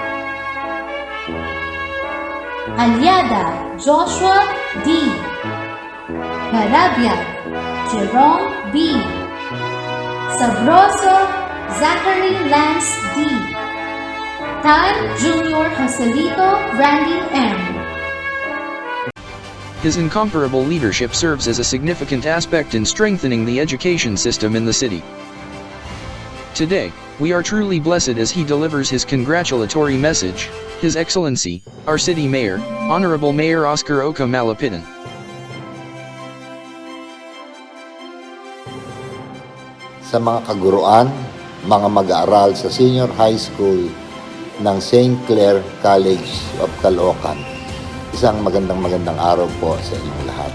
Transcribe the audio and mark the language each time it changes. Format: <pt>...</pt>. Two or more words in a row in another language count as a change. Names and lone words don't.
<en>Aliada, Joshua D. Garabia, Jerome B. Sabroso, Zachary Lance D. Tan Jr. Joselito Randy M. His incomparable leadership serves as a significant aspect in strengthening the education system in the city. Today, we are truly blessed as he delivers his congratulatory message, His Excellency, our City Mayor, Honorable Mayor Oscar Oca Malapitan.</en> <tl>Sa mga kaguruan, mga mag-aaral sa</tl> <en>Senior High School</en> <tl>ng St. Clair College of Caloocan, isang magandang araw po sa inyong lahat.</tl>